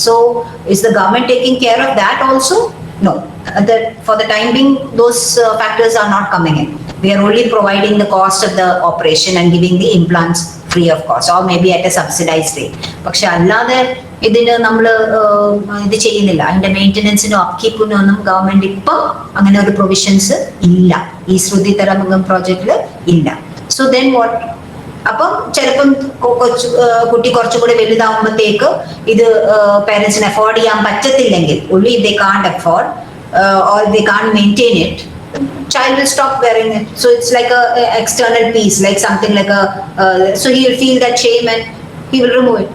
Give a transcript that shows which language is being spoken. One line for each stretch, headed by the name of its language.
English: So is the government taking care of that also? No. For the time being, those factors are not coming in. We are only providing the cost of the operation and giving the implants free of cost, or maybe at a subsidized rate.
Malayalam: പക്ഷെ അല്ലാതെ ഇതിന് നമ്മൾ ഇത് ചെയ്യുന്നില്ല. അതിന്റെ മെയിൻ്റെനൻസിനോ അപ്കീപ്പിനോ ഒന്നും government ഇപ്പം അങ്ങനെ ഒരു പ്രൊവിഷൻസ് ഇല്ല, ഈ ശ്രുതി തരംഗം പ്രോജക്റ്റില് ഇല്ല.
English: So then what?
Malayalam: അപ്പം ചിലപ്പം കുട്ടി കുറച്ചുകൂടി വലുതാവുമ്പോഴത്തേക്ക് ഇത് പേരൻസിന് അഫോർഡ് ചെയ്യാൻ പറ്റത്തില്ലെങ്കിൽ,
English: only if they can't afford or they can't maintain it, child will stop wearing it. So it's like a external piece, like something like so he will feel that shame and he will remove it.